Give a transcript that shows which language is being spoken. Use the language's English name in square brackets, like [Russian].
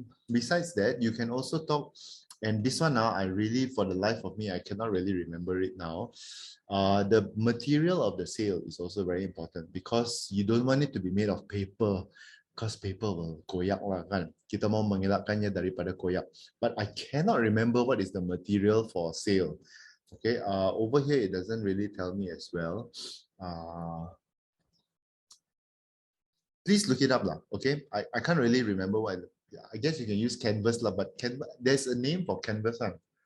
[English] Besides that, you can also talk, and this one now, I really, for the life of me, I cannot really remember it now. The material of the sail is also very important because you don't want it to be made of paper, because paper will koyak lah kan. [Malay] Kita mau mengelakkannya daripada koyak. [English] But I cannot remember what is the material for sail. Okay, over here it doesn't really tell me as well. Please look it up lah. Okay, I can't really remember what. I guess you can use canvas lah, but there's a name for canvas one.